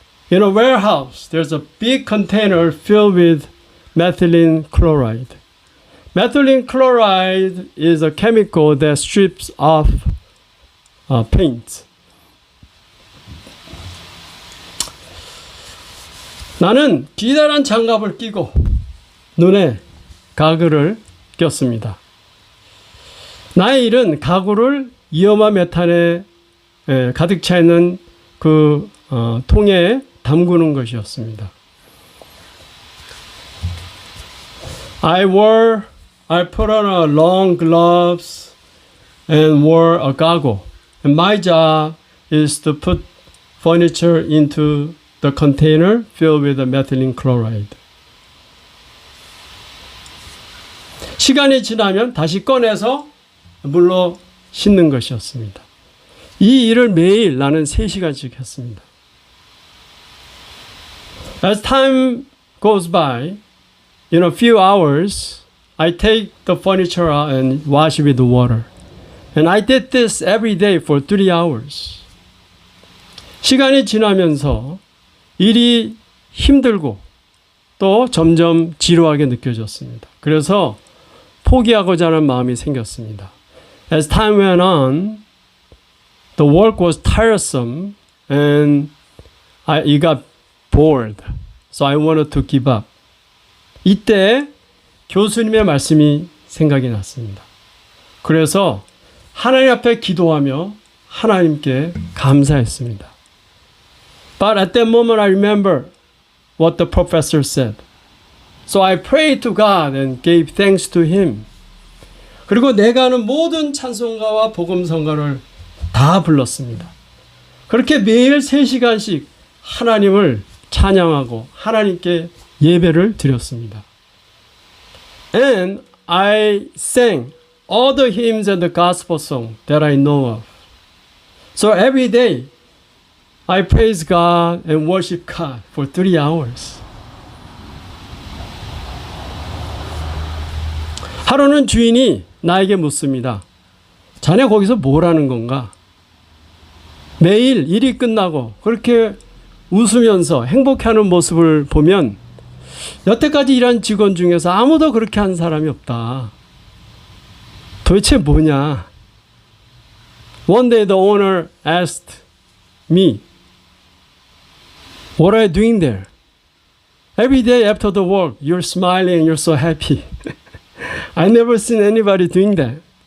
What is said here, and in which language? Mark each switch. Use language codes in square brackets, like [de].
[en] In a warehouse, there's a big container filled with methylene chloride. Methylene chloride is a chemical that strips off paint. [ko] 나는 기다란 장갑을 끼고 눈에 가글을 꼈습니다. 나의 일은 가구를 이어마 메탄에 가득 차 있는 그 통에 담그는 것이었습니다. [en] I put on a long gloves and wore a goggle. And my job is to put furniture into the container filled with the methylene chloride. [ko] 시간이 지나면 다시 꺼내서 물로 씻는 것이었습니다. 이 일을 매일 나는 3시간씩 했습니다. [en] As time goes by, in a few hours, I take the furniture out and wash it with water. And I did this every day for 3 hours. [ko] 시간이 지나면서 일이 힘들고 또 점점 지루하게 느껴졌습니다. 그래서 포기하고자 하는 마음이 생겼습니다. [en] As time went on, the work was tiresome and I got bored. So I wanted to give up. [ko] 이때 교수님의 말씀이 생각이 났습니다. 그래서 하나님 앞에 기도하며 하나님께 감사했습니다. [en] But at that moment I remember what the professor said. So I prayed to God and gave thanks to Him. [ko] 그리고 내가 하는 모든 찬송가와 복음성가를 다 불렀습니다. 그렇게 매일 3시간씩 하나님을 찬양하고 하나님께 예배를 드렸습니다. [en] And I sang all the hymns and the gospel song that I know of. So every day I praise God and worship God for 3 hours. [ko] 하루는 주인이 나에게 묻습니다. 자네 거기서 뭘 하는 건가? 매일 일이 끝나고 그렇게 웃으면서 행복해하는 모습을 보면 여태까지 일한 직원 중에서 아무도 그렇게 한 사람이 없다. 도대체 뭐냐? [en] One day the owner asked me, "What are you doing there?" Every day after the work, you're smiling and you're so happy. I never seen anybody doing that.